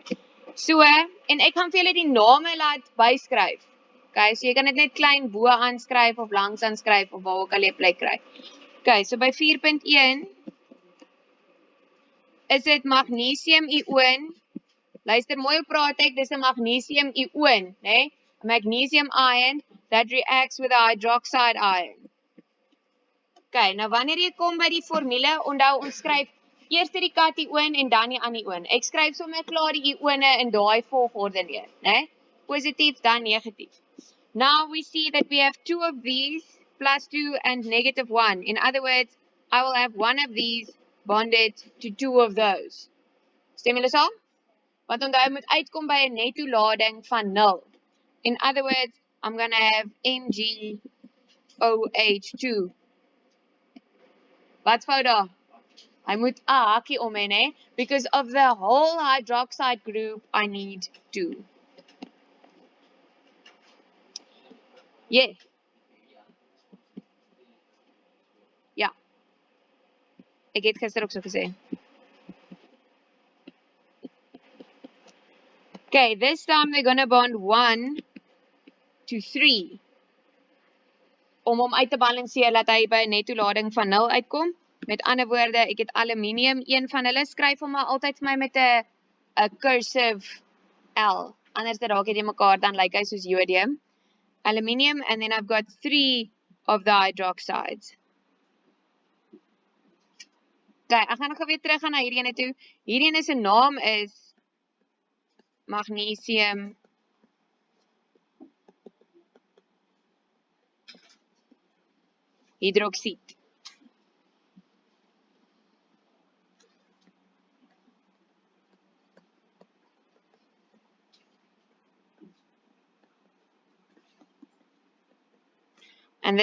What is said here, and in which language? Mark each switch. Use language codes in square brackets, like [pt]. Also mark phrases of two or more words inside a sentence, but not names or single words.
[af] So, en ek gaan vir julle die name laat byskryf. Okay, so jy kan dit net klein bo aanskryf of langs aanskryf of waar ook al jy plek kry. Okay, so by 4.1 is dit magnesium-ioon. Luister mooi op praat ek, dis 'n magnesium-ioon, né? [en] A magnesium ion that reacts with a hydroxide ion. [af] Okay, nou wanneer jy kom by die formule, onthou ons skryf eers die kationen en dan die anion. Ek skryf sommer klaar die ione in daai volgorde neer, né? Positief dan negatief. [en] Now we see that we have two of these, +2 and -1. In other words, I will have one of these bonded to two of those. [af] Stem julle saam? Want onthou jy moet uitkom by 'n netto lading van 0. [en] In other words, I'm going to have MgOH2. [af] Wat fout daar? Hy moet 'n hakie om hê, né? [en] Because of the whole hydroxide group, I need 2. Yeah. [af] Ja. Ek het gister ook so gesê. [en] Okay, this time they're going to bond 1 to 3. [af] Om hom uit te balanseer dat hy by 'n netto lading van 0 uitkom. Met ander woorde, ek het aluminium, een van hulle skryf hom maar altyd vir my met 'n cursive L. Anders raak dit mekaar dan lyk hy soos jodium. Aluminium, [en] and then I've got 3 of the hydroxides. [af] Okay, ek gaan nog weer terug gaan na hierdie ene toe. Hierdie ene se naam is magnesium hydroksied. [en] And